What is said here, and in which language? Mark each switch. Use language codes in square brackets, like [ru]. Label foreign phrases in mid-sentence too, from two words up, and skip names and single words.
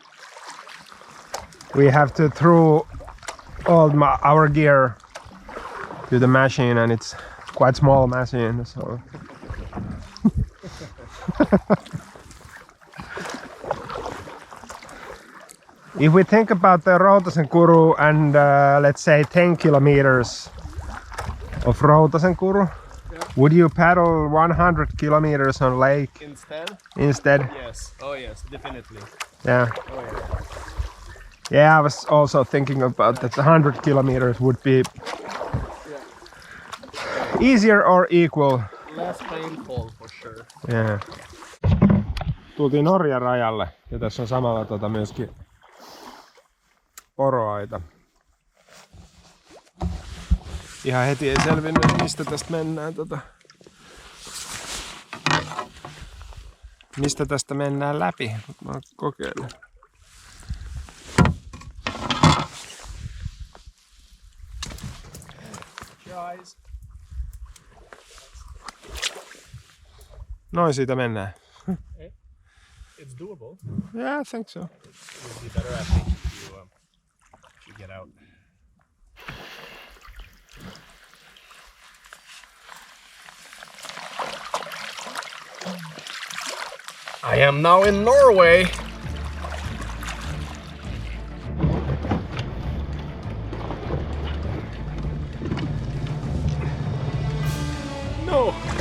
[en] We have to throw all our gear to the machine, and it's quite small machine, so if we think about the Rautasenkuru and let's say 10 kilometers of Rautasenkuru, would you paddle 100 kilometers on lake instead? Yes. Oh yes, definitely. Yeah. Oh yeah. Yeah, I was also thinking about that 100 kilometers would be easier or equal. Less painful for sure. Yeah. [fi] Tultiin Norjan rajalle ja tässä on samalla myöskin poroaita. Ihan heti ei selvinnyt, mistä tästä mennään mistä tästä mennään läpi. Mä kokeilen. Noin siitä mennään. [en] It's doable. Yeah, I think so. It'll be better, I think, if you get out. I am now in Norway. No.